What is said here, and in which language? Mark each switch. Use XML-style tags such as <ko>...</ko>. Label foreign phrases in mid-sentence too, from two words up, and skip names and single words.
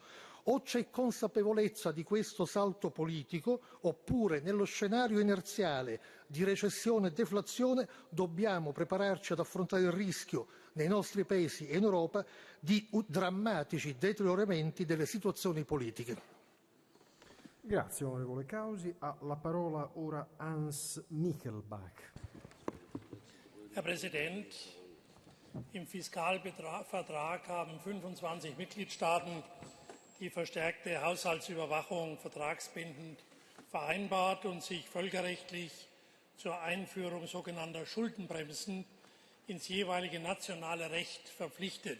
<it>O c'è consapevolezza di questo salto politico, oppure nello scenario inerziale di recessione e deflazione dobbiamo prepararci ad affrontare il rischio nei nostri paesi e in Europa di drammatici deterioramenti delle situazioni politiche. Grazie onorevole Causi. Ha la parola ora Hans Michelbach.</it> <de>Herr Präsident, im Fiskalvertrag haben 25 Mitgliedstaaten die verstärkte Haushaltsüberwachung vertragsbindend vereinbart und sich völkerrechtlich zur Einführung sogenannter Schuldenbremsen ins jeweilige nationale Recht verpflichtet.</de>